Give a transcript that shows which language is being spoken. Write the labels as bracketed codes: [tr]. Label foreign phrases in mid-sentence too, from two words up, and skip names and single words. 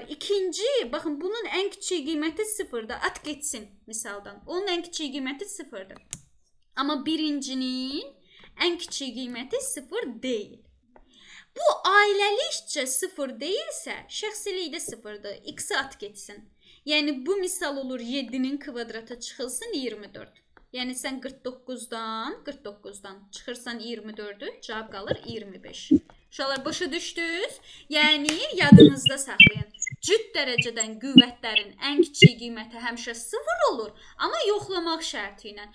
[az] İkinci, baxın bunun ən kiçik qiyməti 0-dır. At getsin misaldan. Onun ən kiçik qiyməti 0-dır. Amma birincinin ən kiçik qiyməti 0 deyil. Bu ailəlikcə 0 deyilsə, şəxsilikdə 0-dır. X-i at getsin. Yəni bu misal olur 7-nin kvadratı çıxılsın 24. Yəni sən 49-dan çıxırsan 24-ü, cavab qalır 25. Uşaqlar, başa düşdünüz? Yəni yadınızda saxlayın. Cüt dərəcədən qüvvətlərin ən kiçik qiyməti həmişə 0 olur, amma yoxlamaq şərti ilə.